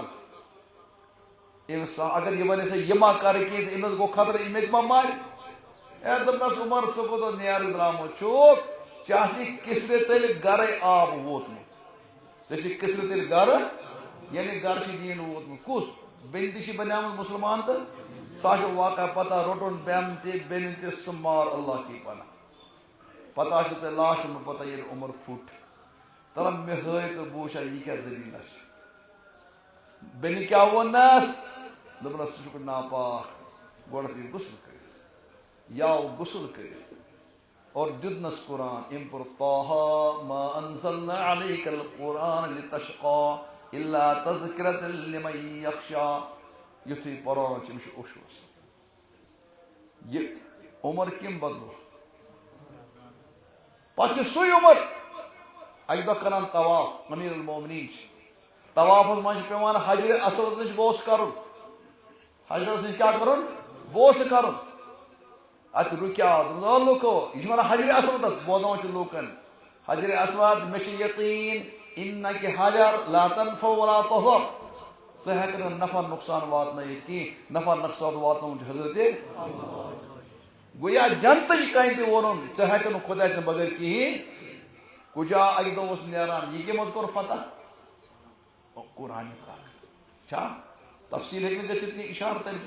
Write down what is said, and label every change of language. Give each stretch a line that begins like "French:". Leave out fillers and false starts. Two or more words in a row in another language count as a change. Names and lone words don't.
Kashmiri: أمِس اگر یہِ وَنہِ سا یہِ ما کرِ کینٛہہ تہٕ أمِس گوٚو خطرٕ یہِ مےٚ تہِ ما مارِ دوٚپنس عمر ژٕ کوٚت نیرٕ درٛامُت چھُکھ ژےٚ آسی کِسرِ تیٚلہِ گرے آب ووتمُت ژےٚ چھِ کِسرِ تیٚلہِ گرٕ یعنی گرٕ چھِ دیٖن ووتمُت کُس بیٚنہِ تہِ چھِ بنیٛامٕژ مُسلمان تہٕ سُہ آسیو واقعہ پتہ روٚٹُن بیٚنہِ تہِ بیٚنہِ تہِ سُہ مار
Urdu: اللہ کی پناہ.
Kashmiri: پتہ آسیو تۄہہِ لاسٹ منٛز پتہ ییٚلہِ عمر پھُٹ دپان مےٚ ہٲے تہٕ بہٕ وٕچھا یہِ کیٛاہ دٔلیٖلہ چھِ. بیٚنہِ کیٛاہ ووٚننس دوٚپنس ژٕ چھُکھ ناپاک گۄڈٕ یہِ غسل کٔرِتھ یاو غسل کٔرِتھ اور دیُتنس قرآن أمۍ پوٚر
Arabic: طه ما انزلنا عليك القرآن لتشقى الا تذکرة لمن یخشى
Kashmiri: یُتھُے پران چھِ أمِس چھُ اوٚش وسان. یہِ عمر کٔمۍ بدلو پتہٕ چھُ سُے عمر اکہِ دۄہ کران طواف
Arabic: امیر المومنیٖن
Kashmiri: چھِ طوافس منٛز چھِ پیٚوان حجرِ اسود نِش بوسہٕ کرُن حجرس نِش کیٛاہ کرُن بوسہٕ کرُن. اتہِ رُکیو لُکو یہِ چھِ ونان حجرِ اسودس بوزناوان چھِ لوٗکن حجرِ اسود مےٚ چھُ یقیٖن انکہِ حجر
Arabic: لا تنفع ولا تضر
Kashmiri: ژٕ ہیٚکہٕ نہٕ نفع نۄقصان واتنٲیِتھ کینٛہہ نفع نۄقصان واتناوُن چھُ حضرتِ گویا جنتٕچ کامہِ تہِ ووٚنُن ژٕ ہیٚکہٕ نہٕ خۄداے سٕنٛدِ بغٲر کِہیٖنۍ. کُجا اکہِ دۄہ اوس نیران یہِ کٔمۍ حظ کوٚر فتح قرآنِ پاک چھا تفصیٖل ہیٚکہِ نہٕ گٔژھِتھ کینٛہہ اِشارٕ طرفہٕ.